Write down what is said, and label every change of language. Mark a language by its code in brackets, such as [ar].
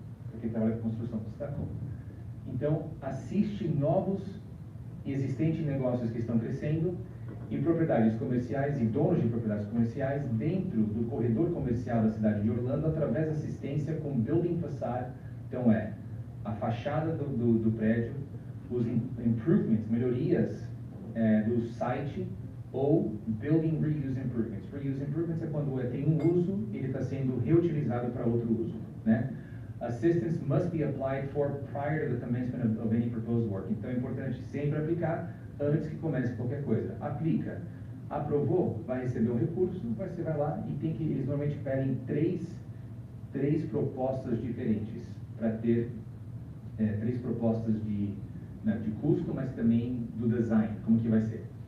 [pt] Para quem trabalha com construção, stucco. Então, assiste novos e existentes negócios que estão crescendo e propriedades comerciais e donos de propriedades comerciais dentro do corredor comercial da cidade de Orlando através da assistência com building facade. Então, a fachada do prédio, os improvements, melhorias do site ou building reuse improvements. Reuse improvements é quando tem um uso e ele está sendo reutilizado para outro uso, né? [en] Assistance must be applied for prior to the commencement of any proposed work. [pt] Então é importante sempre aplicar antes que comece qualquer coisa. Aplica. Aprovou, vai receber um recurso, você vai lá e eles normalmente pedem três propostas diferentes para ter três propostas de custo, mas também do design, como que vai ser.